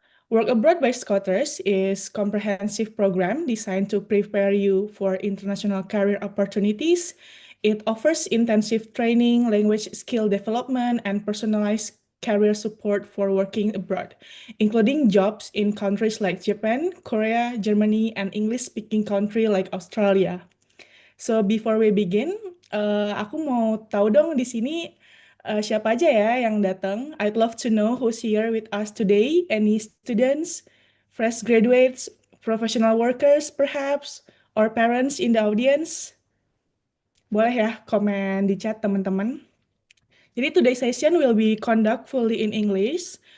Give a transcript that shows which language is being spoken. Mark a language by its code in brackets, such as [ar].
[en] Work Abroad by Schoters is comprehensive program designed to prepare you for international career opportunities. It offers intensive training, language skill development, and personalized career support for working abroad, including jobs in countries like Japan, Korea, Germany, and English-speaking country like Australia. So before we begin, [id] aku mau tahu dong di sini siapa aja ya yang datang. [en] I'd love to know who's here with us today. Any students, fresh graduates, professional workers perhaps, or parents in the audience? [id] Boleh ya komen di chat teman-teman. Jadi [en] today's session will be conduct fully in English.